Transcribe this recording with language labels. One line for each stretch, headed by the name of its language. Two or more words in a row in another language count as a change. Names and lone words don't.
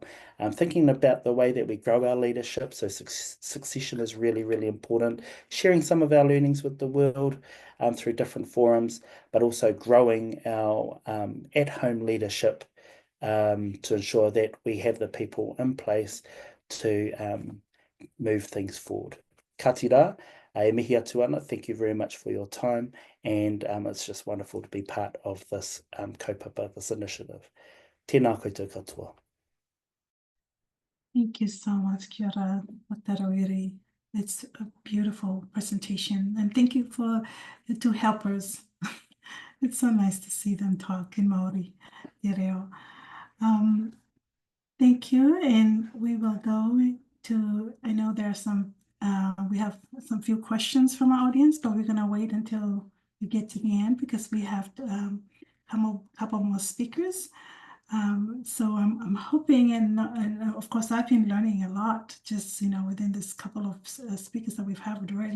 English: Thinking about the way that we grow our leadership, so succession is really, really important. Sharing some of our learnings with the world through different forums, but also growing our at-home leadership to ensure that we have the people in place to move things forward.
Māori: Ka tira. E mihi atu ana,
English: thank you very much for your time, and it's just wonderful to be part of this kaupapa, this initiative.
Māori: Tēnā koutou katoa.
English: Thank you so much,
Māori: kia ora, Rawiri.
English: It's a beautiful presentation, and thank you for the two helpers. It's so nice to see them talk in Maori.
Māori: Te reo.
English: Thank you, and we will go to, I know there are some, we have some few questions from our audience, but we're going to wait until we get to the end because we have a couple more speakers. So I'm hoping, and of course I've been learning a lot just within this couple of speakers that we've had already.